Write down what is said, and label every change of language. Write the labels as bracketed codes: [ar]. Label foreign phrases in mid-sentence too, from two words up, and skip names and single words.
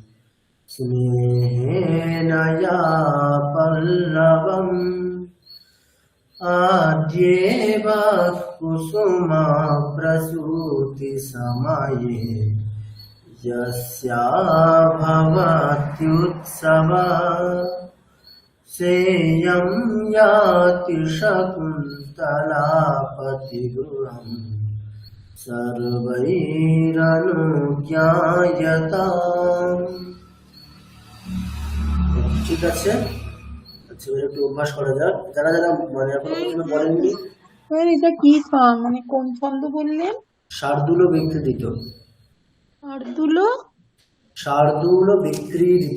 [sa] स्नेहेन या पल्लवम् आद्येव कुसुमा प्रसूति समये यस्या भवत्युत्सवः सेयं याति शकुन्तलापतिगृहम् सर्वैरनुज्ञायताम्। [bn] ঠিক আছে, একটু অভ্যাস করা যাক। যারা যারা মানে এখনো পর্যন্ত বলেননি, স্যার এটা কি মানে কোন ছন্দ বললেন? শার্দুল বিক্রীডিত। শার্দুল বিক্রীডিত।